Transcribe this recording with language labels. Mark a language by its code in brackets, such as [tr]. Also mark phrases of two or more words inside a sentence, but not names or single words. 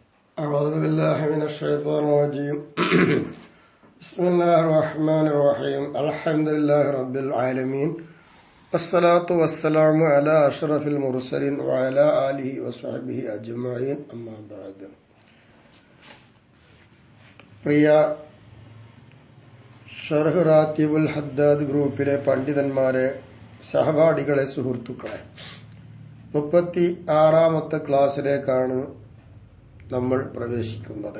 [ar] أعوذ بالله من الشيطان الرجيم بسم الله الرحمن الرحيم الحمد لله رب العالمين والصلاة والسلام على أشرف المرسلين وعلى آله وصحبه أجمعين أما بعد. [ml] പ്രിയ ഷർഹ് റാത്തിബുൽ ഹദ്ദാദ് ഗ്രൂപ്പിലെ പണ്ഡിതന്മാരെ, സഹപാഠികളെ, സുഹൃത്തുക്കളെ, 36ാമത്തെ ക്ലാസ്സിലേക്കാണ് നമ്മൾ പ്രവേശിക്കുന്നത്.